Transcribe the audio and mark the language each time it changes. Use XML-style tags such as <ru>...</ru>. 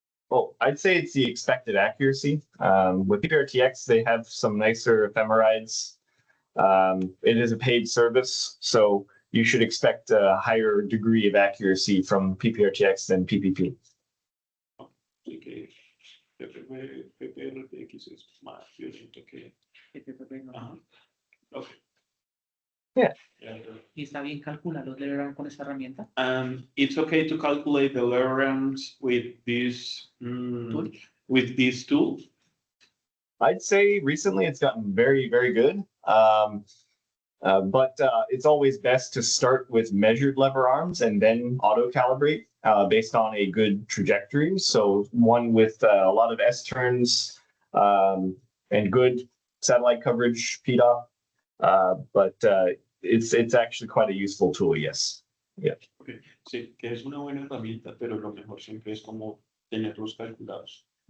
<en>Well, I'd say it's the expected accuracy. With PPRTX, they have some nicer ephemerides. It is a paid service, so you should expect a higher degree of accuracy from PPRTX than PPP. Okay.</en> <es>PPRTX es más violento que. PPP no. Ajá. Okay. Yeah. Y está bien calcular los leverage con esta herramienta.</es> <en>It's okay to calculate the lerams with this Tool. with this tool. I'd say recently it's gotten very, very good. But it's always best to start with measured lever arms and then auto calibrate based on a good trajectory. So one with a lot of S turns and good satellite coverage, PDOF. But it's actually quite a useful tool, yes. Yeah. Okay.</en> <es>Sí, que es una buena herramienta, pero lo mejor siempre es como tenerlos calculados.</es>